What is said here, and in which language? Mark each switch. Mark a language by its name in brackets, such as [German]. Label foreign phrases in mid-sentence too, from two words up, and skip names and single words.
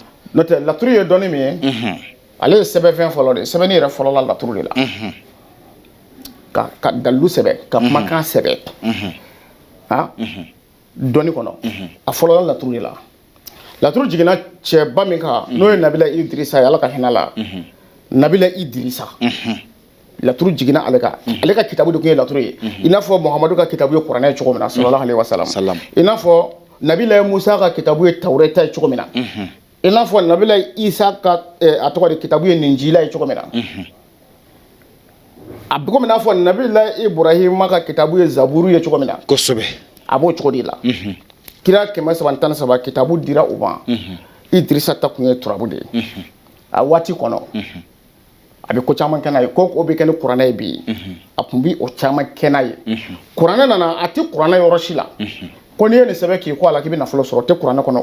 [Bambara] n'o tɛ laturu ye dɔnni min ye ale ye sɛbɛnfɛn fɔlɔ de ye sɛbɛnni yɛrɛ fɔlɔ la laturu de la ka dalilu sɛbɛn ka kumakan sɛbɛn dɔnni kɔnɔ a fɔlɔ la laturu de la laturu jiginna cɛba min kan n'o ye Nabila Idirisa ye Ala ka hinɛ la Nabila Idirisa laturu jiginna ale kan ale ka kitabu de tun ye laturu ye i n'a fɔ Muhamadu ka kitabu ye kuranɛ ye cogo min na [Arabic] صلى الله عليه وسلم [Bambara] i n'a fɔ Nabila Musa ka kitabu ye Tawureta ye cogo min na i n'a fɔ Nabila Isa ka a tɔgɔ de kitabu ye Ninjila ye cogo min na a bɛ komi n'a fɔ Nabila Ibrahima ka kitabu ye Zaburu ye cogo min na kosɛbɛ a b'o cogo de la kira 313 kitabu dira u ma Idirisa ta kun ye turabu de ye a waati kɔnɔ a bɛ ko caman kɛ n'a ye ko o bɛ kɛ ni kuranɛ ye bi a tun bɛ o caman kɛ n'a ye kuranɛ nana a tɛ kuranɛ yɔrɔ si la ko n'i ye nin sɛbɛn k'i kɔ a la k'i bɛ nafolo sɔrɔ o tɛ kuranɛ kɔnɔ